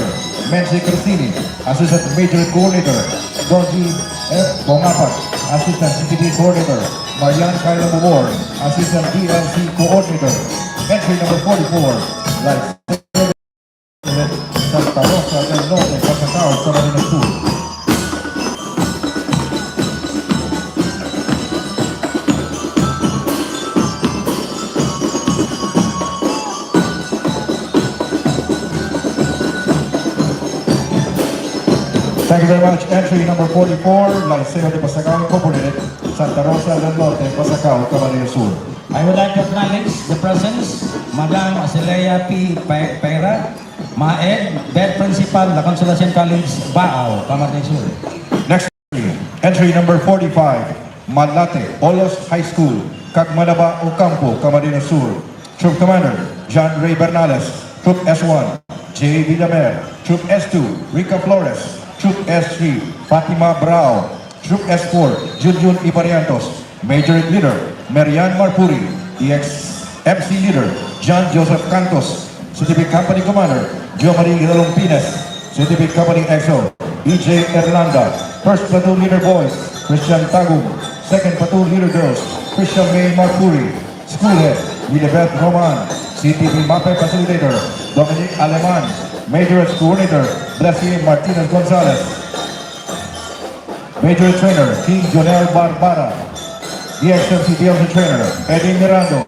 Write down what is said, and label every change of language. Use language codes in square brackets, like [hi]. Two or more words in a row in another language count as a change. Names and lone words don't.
[en] Mency Crisini, Assistant Major Coordinator. Dorji F. Bongapat, Assistant CTV Coordinator. Marian Carla Mumor, Assistant DLC Coordinator. Entry number 44, Santa Rosa del Norte, Pasacao, Camarines School. Thank you very much. Entry number 44, Liceo de Pasacao Incorporated, Santa Rosa del Norte, Pasacao, Camarines Sur. I would like to acknowledge the presence, Madam Asilea P. Peira, Maed, Bed Principal, La Consolacion College, Baao, Camarines Sur. Next entry number 45, Malate, Olos High School, Cagmanaba, Ocampo, Camarines Sur. Troop Commander, John Ray Bernales. Troop S1, J. Villamer. Troop S2, Rica Flores. Troop S3, Fatima Brao. Troop S4, Junjun Ipariantos. Major Leader, Marian Marpuri. EX-MC Leader, John Joseph Cantos. CTP Company Commander, Jo Marie Ginalong Pines. CTP Company XO, EJ Erlanda. First Platoon Leader Boys, Christian Tagum. Second Platoon Leader Girls, Christian May Marpuri. School Head, Lilibeth Roman. CTP MAPE Facilitator, Dominic Aleman. Major Coordinator, Blessy Martinez Gonzalez. Major Trainer, King Jonel Barbara. DXMC DLC Trainer, Eddie Mirando.